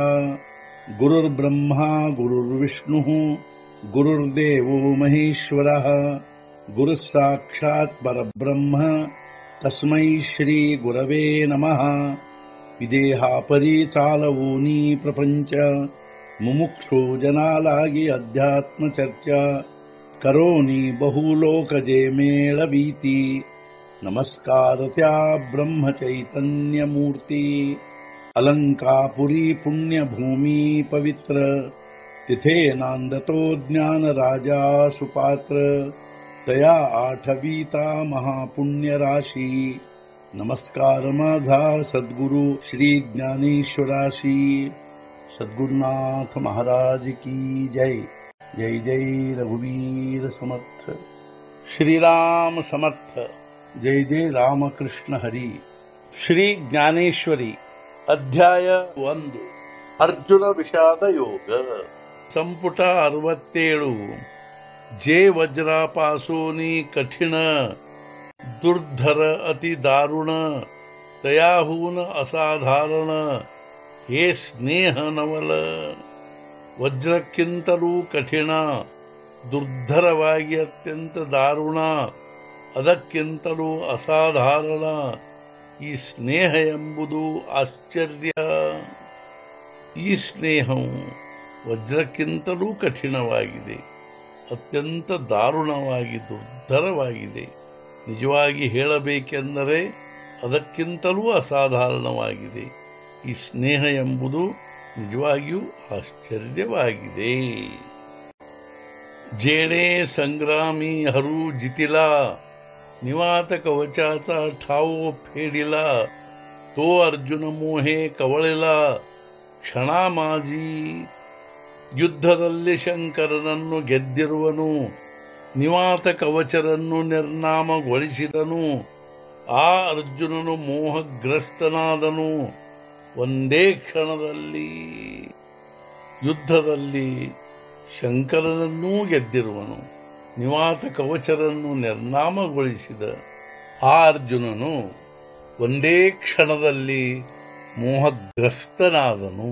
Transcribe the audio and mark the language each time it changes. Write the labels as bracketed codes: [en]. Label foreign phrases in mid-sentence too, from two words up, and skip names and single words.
[sa] गुरुर्ब्रह्मा गुरुर्विष्णुः गुरुर्देवो महेश्वरः गुरुः साक्षात् परब्रह्म तस्मै श्री गुरवे नमः। [mr] विदेहापरि चालवूनी प्रपंच मुमुक्षु जनालागी अध्यात्म चर्चा करोनी बहुलोकजे मेळवीती। नमस्कार त्या ब्रह्म चैतन्य मूर्ती अलंकापुरी पुण्यभूमी पवित्र तिथे नांदतो ज्ञान राजा सुपात्र तया आठवीता महापुण्य राशी। नमस्कार माझा सद्गुरु श्री ज्ञानेश्वराशी। सद्गुरुनाथ महाराज की जय। जय जय रघुवीर समर्थ। श्रीराम समर्थ। जय जय रामकृष्ण हरी। श्री ज्ञानेश्वरी अध्याय 1 अर्जुन विषाद योग संपुಟ 67 जे वज्रापासूनी कठीण दुर्धर अति दारुण तयाहून असाधारण हे स्नेह नवल। [kn] ವಜ್ರಕ್ಕಿಂತಲೂ ಕಠಿಣ ದುರ್ಧರವಾಗಿ ಅತ್ಯಂತ ದಾರುಣ ಅದಕ್ಕಿಂತಲೂ ಅಸಾಧಾರಣ ಈ ಸ್ನೇಹ ಎಂಬುದು ಆಶ್ಚರ್ಯ। ಈ ಸ್ನೇಹವು ವಜ್ರಕ್ಕಿಂತಲೂ ಕಠಿಣವಾಗಿದೆ, ಅತ್ಯಂತ ದಾರುಣವಾಗಿ ದುರ್ಧರವಾಗಿದೆ। ನಿಜವಾಗಿ ಹೇಳಬೇಕೆಂದರೆ ಅದಕ್ಕಿಂತಲೂ ಅಸಾಧಾರಣವಾಗಿದೆ। ಈ ಸ್ನೇಹ ಎಂಬುದು ನಿಜವಾಗಿಯೂ ಆಶ್ಚರ್ಯವಾಗಿದೆ। [mr] जेणे संग्रामी हरू जितिला निवात कवचाचा ठाव फेडिला तो अर्जुन मोहे कवळिला क्षणामाजी [kn] ಯುದ್ಧದಲ್ಲಿ ಶಂಕರನನ್ನು ಗೆದ್ದಿರುವನು ನಿವಾತ ಕವಚರನ್ನು ನಿರ್ನಾಮಗೊಳಿಸಿದನು। ಆ ಅರ್ಜುನನು ಮೋಹಗ್ರಸ್ತನಾದನು ಒಂದೇ ಕ್ಷಣದಲ್ಲಿ। ಯುದ್ಧದಲ್ಲಿ ಶಂಕರನನ್ನೂ ಗೆದ್ದಿರುವನು ನಿವಾತ ಕವಚರನ್ನು ನಿರ್ನಾಮಗೊಳಿಸಿದ ಆ ಅರ್ಜುನನು ಒಂದೇ ಕ್ಷಣದಲ್ಲಿ ಮೋಹಗ್ರಸ್ತನಾದನು।